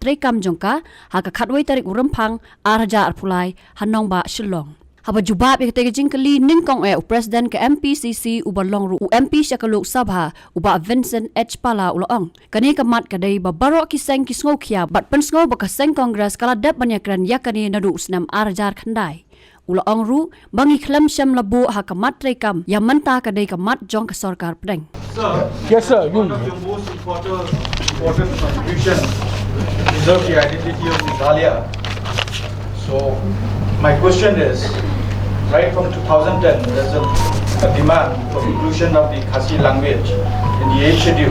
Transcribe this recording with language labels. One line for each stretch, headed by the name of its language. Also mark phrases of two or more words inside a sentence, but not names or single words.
Khasi: rekam jong ka ha ka khatwai tarik urempang araja arpulai hanong ba Shillong haba jubab ya tege jingkeli ningkong presiden ke MPCC ubalong ru MP syakaluk sabha uba Vincent H Pala ulong kani kamat kadai ba barok kiseng kisngo khia bat pensngo ba kaseng kongres kala dap banyakran yakani nadu snem arjar khandai ulong ru bangi khlam syam labu ha kamat rekam yang menta kadai kamat jong ke sarkar pedeng.
English: Sir, yes sir, one of your most important contribution preserve the identity of Meghalaya. So my question is, right from 2010, there's a demand for inclusion of the Khasi language in the 8th schedule.